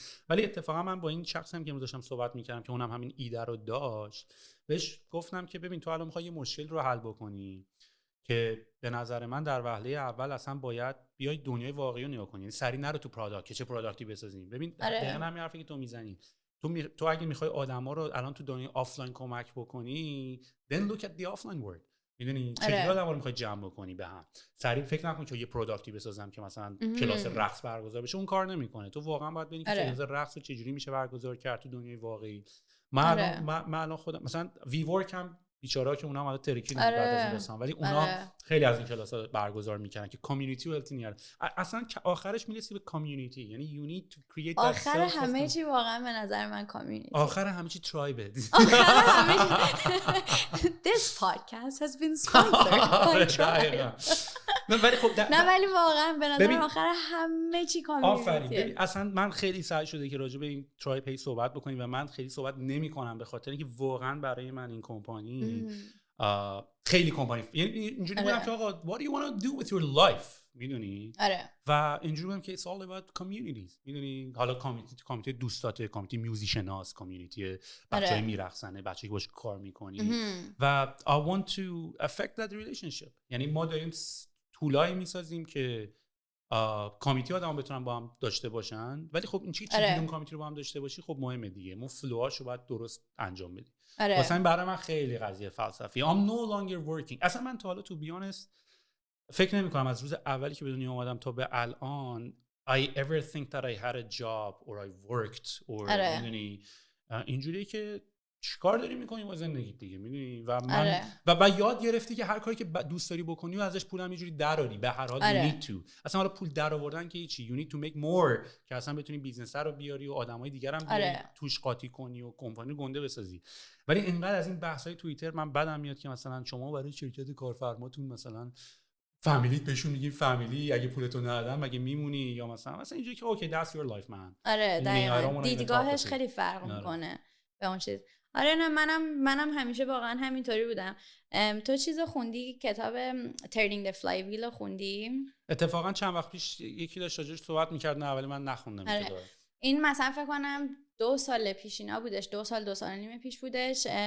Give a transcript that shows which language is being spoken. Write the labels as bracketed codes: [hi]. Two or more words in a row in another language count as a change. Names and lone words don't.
[fa] ولی اتفاقا من با این شخصی هم که امروز داشتم صحبت میکردم که اونم همین ایده رو داشت، بهش گفتم که ببین تو الان می‌خوای یه مشکل رو حل بکنی که به نظر من در وهله اول اصلا باید بیای دنیای واقعی رو نگاه کنی، یعنی سری نرو تو پروداکت که چه پروداکتی بسازیم. ببین دقیقاً همین حرفی که تو میزنی، تو اگه میخوای آدما رو الان تو دنیای آفلاین کمک بکنی، [en] then look at the offline world. [fa] میدونی چجوری آدما رو میخوای جمع بکنی به هم. سریع فکر نکن که یه پروداکتی بسازم که مثلا کلاس رقص برگزار بشه، اون کار نمیکنه. تو واقعا باید ببینی که کلاس رقص رو چجوری میشه برگزار کرد تو دنیای واقعی. من الان خودم مثلا وی ورک هم بیچاره‌ها که اونا هم الان ترکیدن بعد از این داستان، ولی اونا خیلی از این کلاس‌ها برگزار می‌کردن که کامیونیتی و التی نیاره. اصلا آخرش میرسی به کامیونیتی، یعنی [en] you need to create that [fa] آخر همه چی واقعا به نظر من کامیونیتی، آخر همه چی ترایبه. آخر همه چی [en] this podcast has been sponsored by Tribe. [fa] ولی خب نه ولی واقعا به نظر آخر همه چی کامیونیتی. آفرین. اصلا من خیلی سعی شده که راجع به این ترایب صحبت بکنیم و من خیلی صحبت نمی‌کنم به خاطر اینکه واقعا برای من این کمپانی خیلی کمپانی یعنی اینجوری بودم که آقا [en] what do you want to do with your life، [fa] میدونی؟ و اینجوری بودم که [en] it's all about communities، [fa] میدونی؟ حالا کامیونیتی دوستاته، کامیونیتی میوزیشناس، کامیونیتی بچه‌ای میرقصن، بچه‌ای که باش کار می‌کنی و [en] I want to affect that relationship. [fa] یعنی ما داریم طولایی میسازیم که کامیتی آدم بتونن با هم داشته باشن، ولی خب این چیزی اون کامیتی رو با هم داشته باشی خب مهمه دیگه، ما فلوهاشو باید درست انجام بدیم. واسه این برای من خیلی قضیه فلسفی. [en] I'm no longer working. [fa] اصلا من تا حالا تو بیانست فکر نمی کنم از روز اولی که به دنیا اومدم تا به الان [en] I ever think that I had a job or I worked or [fa] میدونی اینجوریه که چیکار داری میکنی با زندگی دیگه، میدونی؟ و من و یاد گرفتی که هر کاری که دوست داری بکنی و ازش پولم یه جوری دراری به هر حال [en] you need to. [fa] اصلا حالا پول در آوردن که چی، [en] you need to make more [fa] که اصلا بتونی بیزنس رو بیاری و آدمای دیگر هم بیاری توش قاطی کنی و کمپانی گنده بسازی. ولی اینقدر از این بحث‌های توییتر من بدم میاد که مثلا شما برای شرکت کارفرماتون مثلا فامیلیت بهشون میگین فامیلی، اگه پولتو ندادن مگه میمونی، یا مثلا اینجوری که اوکی [en] that's your life man. [fa] دقیقاً دیدگاهش خیلی فرق میکنه به اون چیز. نه منم همیشه واقعا همینطوری بودم. تو چیزو خوندی، کتاب Turning the Flywheel رو خوندی؟ اتفاقا چند وقت پیش یکی داشت راجعش صحبت می‌کرد، نه ولی من نخوندم کتاب. این مثلا فکر کنم 2 سال پیش اینا بودش، 2 سال 2 سال و نیم پیش بودش.